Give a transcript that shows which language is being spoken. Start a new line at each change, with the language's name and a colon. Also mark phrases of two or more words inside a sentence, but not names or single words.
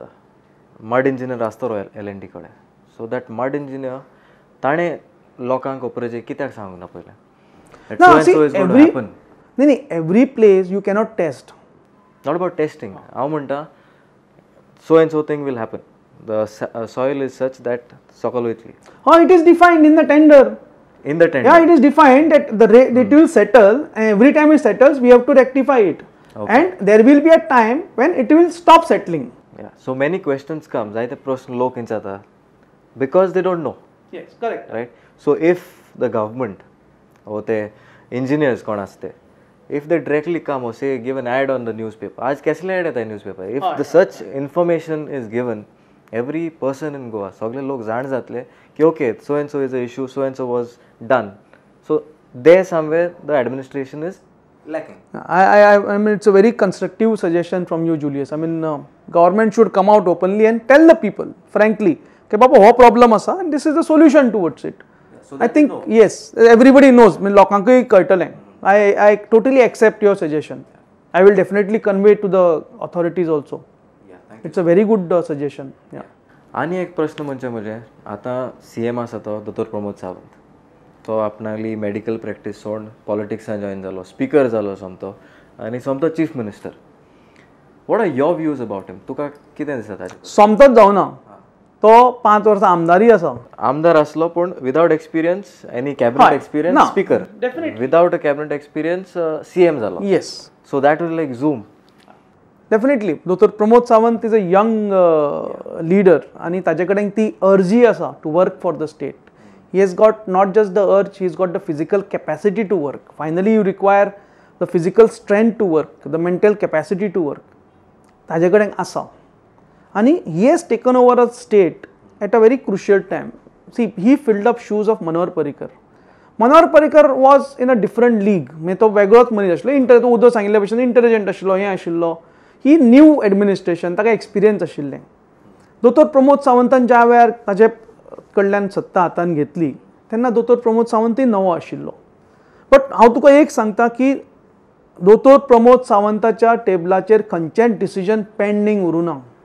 English: mud engineer
Konkani: आसता L&T कडेन.
English: so that mud engineer
Konkani: ताणें लोकांक ऑपरेचे कित्याक सांगूंक ना पयलें.
English: नाही every place you cannot test. not about testing.
Konkani: हांव म्हणटा
English: so and so thing will happen. the soil is such that
Konkani: सकयल वयतली.
English: हय, it is defined in the tender. In the tender. Yeah, it is defined that the rate it will settle, and every time it settles, we have to rectify it. Okay. And there will be a time when it will stop settling. Yeah. So many questions come.
Konkani: जायते प्रश्न लोक विचारता
English: because they don't know. Yes, correct. Right. So if the government or the engineers
Konkani: कोण असते,
English: if they directly come or say give an ad on the newspaper.
Konkani: आज कसले ad येता newspaper.
English: If the such information is given, every person in Goa,
Konkani: सगळे लोक जाण जातले की
English: okay, so and so is the issue, so and so was done. So there somewhere the administration is lacking. I mean it's a very constructive suggestion from you, Julius. I mean government should come out openly and tell the people frankly
Konkani: कि बाबा हो problem असा
English: and this is the solution towards it. Yeah, so I think yes, everybody knows. I mean
Konkani: लोकांकूय कळटलें.
English: I totally accept your suggestion. I will definitely convey to the authorities also. Yeah, thank you. It's a very good suggestion. Yeah.
Konkani: आनी एक प्रश्न म्हणजे आतां CM आसा तो दोतोर प्रमोद सावंत. तो आपणाली
English: medical practice
Konkani: सोडून पॉलिटिक्सान जॉइन जालो, स्पीकर जालो सोमतो आनी सोमतो
English: chief minister. what are your views about him?
Konkani: तुका कितें दिसता ताचें? सोमतोच जावना. तो 5 वर्सां आमदारी आसा. आमदार आसलो पूण
English: without experience, any cabinet experience speaker. without a cabinet experience CM जालो. येस. so that will like zoom. definitely. Dotor Pramod Sawant is a young leader
Konkani: आनी ताजे कडेन ती अर्जी आसा
English: to work for the state. He has got not just the urge, he has got the physical capacity to work. Finally, you require the physical strength to work, the mental capacity to work.
Konkani: ताजे कडेन आसा.
English: And he has taken over a state at a very crucial time. See, he filled up shoes of Manohar Parrikar. Manohar Parrikar was in a different league.
Konkani: म्हणजे तो वेगळोच मनीस आशिल्लो. तो उदो सांगिल्ले भशेन इंटेलिजंट आशिल्लो, हें आशिल्लो.
English: he new administration,
Konkani: ताका एक्सपिरियन्स आशिल्लें. दोतोर प्रमोद सावंतान ज्या वेळार ताजे कडल्यान सत्ता हातान घेतली तेन्ना दोतोर प्रमोद सावंतूय नवो आशिल्लो. बट हांव तुका एक सांगता की दोतोर प्रमोद सावंताच्या टेबलाचेर खंयचेंच डिसिजन पेंडींग उरूं ना.